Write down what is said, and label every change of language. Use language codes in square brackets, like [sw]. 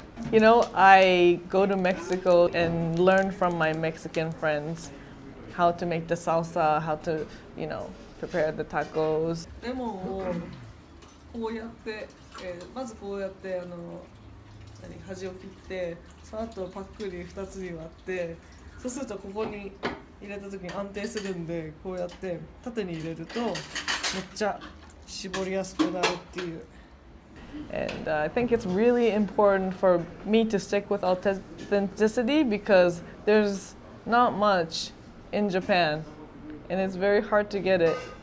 [en] You know, I go to Mexico and learn from my Mexican friends how to make the salsa, how to, you know, prepare the tacos. [ja] レモンをこうやって、まずこうやって端を切って、その後パックに2つに割って、そうするとここに入れた時に安定するんで、こうやって縦に入れるとめっちゃ絞りやすくなるっていう。 [en] And I think it's really important for me to stick with authenticity because there's not much in Japan and it's very hard to get it.